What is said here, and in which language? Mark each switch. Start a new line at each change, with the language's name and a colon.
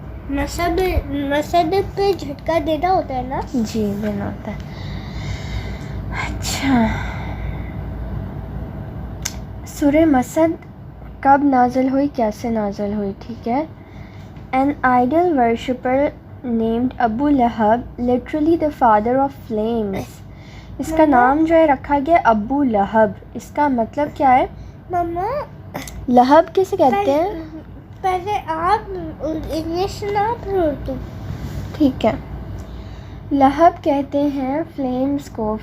Urdu: مسد پہ جھٹکا دینا ہوتا ہے نا؟ جی دینا ہوتا ہے. اچھا، سورہ مسد کب نازل ہوئی، کیسے نازل ہوئی؟ ٹھیک ہے.
English: An idol worshipper named Abu Lahab, literally the father of flames.
Urdu: اس کا نام جو ہے رکھا گیا ابو لہب. اس کا مطلب کیا ہے؟ مما لہب کسے کہتے ہیں؟ پہلے آپ انگلش نہ پڑھو. ٹھیک ہے. لہب کہتے ہیں فلیمز کو.